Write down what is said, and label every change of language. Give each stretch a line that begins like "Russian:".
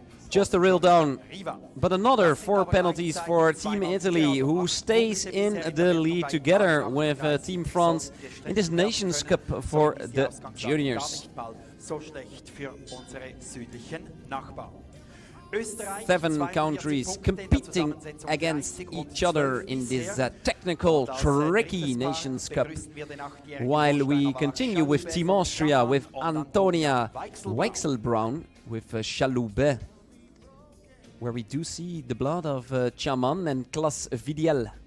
English: Just a reel down, but another 4 penalties for Team Italy, who stays in the lead together with Team France in this Nations Cup for the juniors.
German: So schlecht für unsere südlichen Nachbarn.
English: 7 countries competing against each other in this technical, tricky Nations Cup. While we continue with Team Austria, with Antonia Weichselbraun, with Chaloubet, where we do see the blood of Chaman and Klas Vidiel.